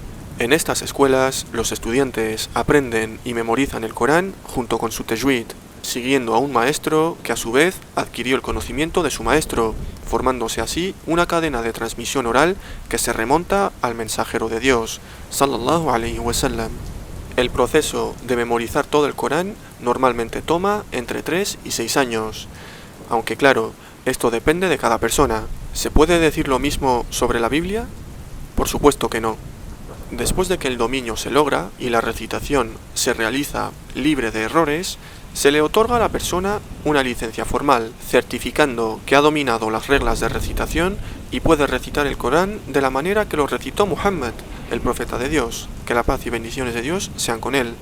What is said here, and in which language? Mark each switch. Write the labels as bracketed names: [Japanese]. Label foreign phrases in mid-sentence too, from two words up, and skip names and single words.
[Spanish] En estas escuelas, los estudiantes aprenden y memorizan el Corán junto con su tajwid, siguiendo a un maestro que a su vez adquirió el conocimiento de su maestro, formándose así una cadena de transmisión oral que se remonta al mensajero de Dios, [Arabic] صلى الله عليه وسلم. [Spanish] El proceso de memorizar todo el Corán normalmente toma entre 3 y 6 años, aunque claro, esto depende de cada persona. ¿Se puede decir lo mismo sobre la Biblia? Por supuesto que no. Después de que el dominio se logra y la recitación se realiza libre de errores, se le otorga a la persona una licencia formal, certificando que ha dominado las reglas de recitación y puede recitar el Corán de la manera que lo recitó Muhammad, el profeta de Dios, que la paz y bendiciones de Dios sean con él.